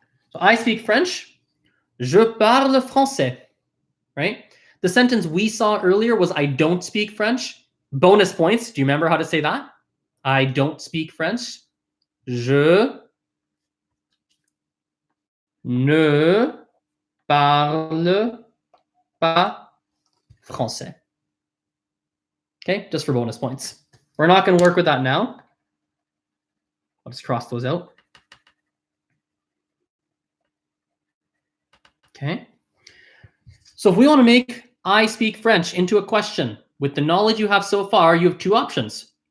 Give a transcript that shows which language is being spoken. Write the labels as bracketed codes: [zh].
[en] So I speak French. [fr] Je parle français. [en] Right? The sentence we saw earlier was I don't speak French. Bonus points. Do you remember how to say that? I don't speak French. [fr] Je ne parle pas français. [en] Okay, just for bonus points. We're not going to work with that now. I'll just cross those out. Okay. So if we want to make I speak French into a question, with the knowledge you have so far, you have two options.